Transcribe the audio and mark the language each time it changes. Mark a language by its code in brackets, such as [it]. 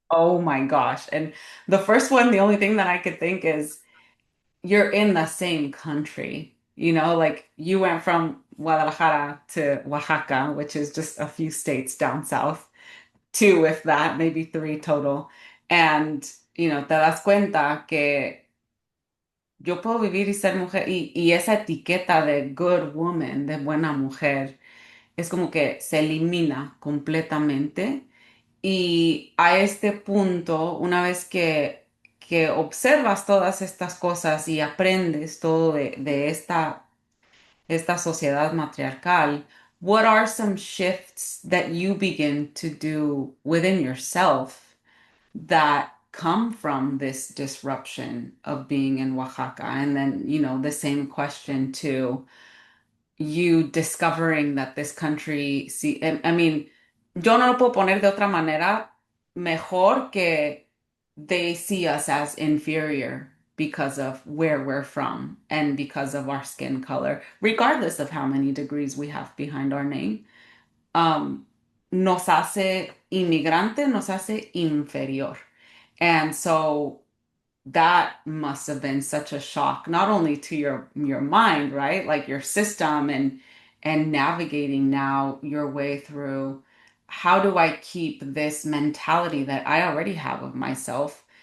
[en] oh my gosh. And the first one, the only thing that I could think is you're in the same country. Like you went from Guadalajara to Oaxaca, which is just a few states down south, two, if that, maybe three total. [es] And, te das cuenta que yo puedo vivir y ser mujer y esa etiqueta de [en] good woman, [es] de buena mujer, es como que se elimina completamente. Y a este punto, una vez que observas todas estas cosas y aprendes todo de esta sociedad matriarcal, [en] what are some shifts that you begin to do within yourself that come from this disruption of being in Oaxaca? And then, the same question to you discovering that this country, see, I mean, [es] yo no lo puedo poner de otra manera mejor que [en] they see us as inferior because of where we're from and because of our skin color, regardless of how many degrees we have behind our name. [es] Um, Nos hace inmigrante, nos hace inferior. [en] And so that must have been such a shock, not only to your mind, right? Like your system and navigating now your way through how do I keep this mentality that I already have of myself?